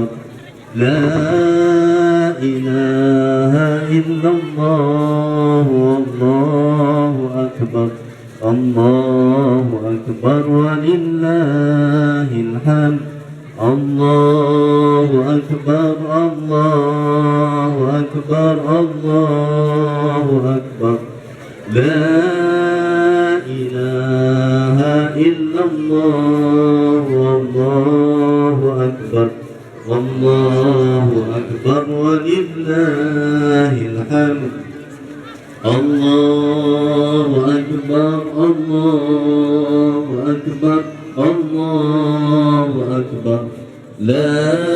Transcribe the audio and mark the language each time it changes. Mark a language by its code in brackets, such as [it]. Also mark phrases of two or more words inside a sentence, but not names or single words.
[ar] لا إله إلا الله الله أكبر الله أكبر ولله الحمد. الله أكبر الله أكبر الله أكبر. لا إله إلا الله الله أكبر الله أكبر ولله الحمد الله أكبر الله أكبر الله أكبر لا